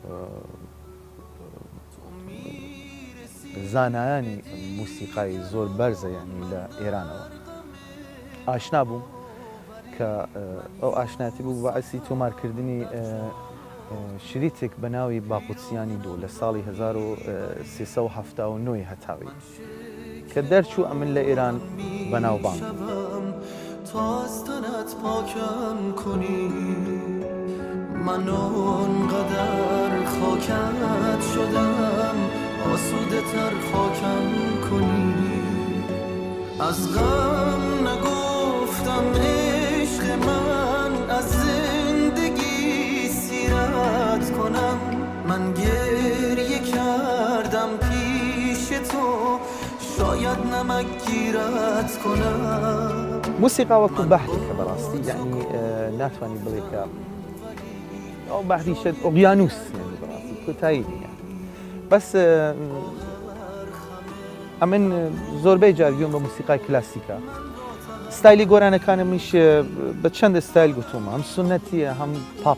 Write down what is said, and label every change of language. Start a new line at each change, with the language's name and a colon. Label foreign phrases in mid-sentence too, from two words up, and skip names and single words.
Central Kurdish: زانایانی موسیقای زۆر بەرزە یانی لە ئێرانەوە ئاشنا بووم کە ئەو ئاشناتی بوو بەعسی تۆمارکردنی شریتێک بە ناوی باقوچیانی دوو لە ساڵی 1379 هەتاوی کە دەرچوو ئەمن لە ئێران بەناوبانگ.
Persian: تاستنت پاکم کنی من اونقدر خاکت شدم آسوده تر خاکم کنی از غم نگفتم عشق من از زندگی سیرت کنم من گریه کردم پیش تو شاید نمک گیرت کنم.
Central Kurdish: موسیقا وەکو بەحرێکە بەڕاستی، یعنی ناتوانانی بڵێ کە ئەو بەحریشت ئۆقیانوس بەڕاستی کۆتایی نیە. بەس ئەمن زۆربەی جارگوێم بە موسیقای کلاسیکە. ستایلی گۆرانەکانە منش بە چەند ستایل گوتومە، هەم سونەتیە هەم پاپ.